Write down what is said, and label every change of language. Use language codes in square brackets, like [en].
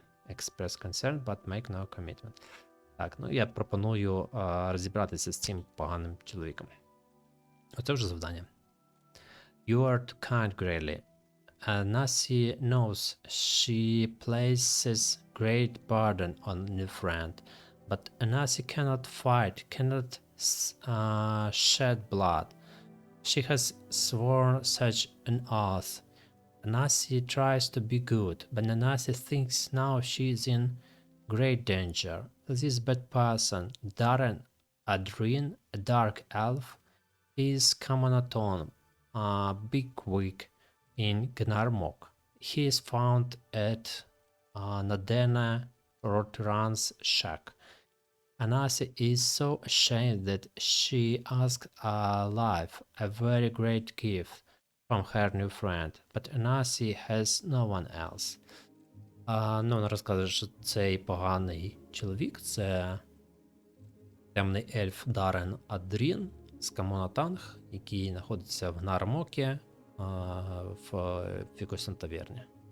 [en] Express concern, but make no commitment. [uk] Так, ну я пропоную розібратися з цим поганим чоловіком. Оце вже завдання. [en] You are too kind, Grayly. Nasi knows she places great burden on new friend, but Nasi cannot fight, cannot shed blood. She has sworn such an oath. Nasi tries to be good, but Nasi thinks now she is in great danger. This bad person, Darren Adrien, a dark elf, is Kamanaton, a big wig in Gnarmok. He is found at Nadena Rotran's shack. Anasi is so ashamed that she asked alive a very great gift from her new friend, but Anasi has no one else. [uk] Ну, вона розказує, що цей поганий чоловік, це темний ельф Дарен Адрін з Камонатанг, який знаходиться в Нармокі в якоїсь таверні.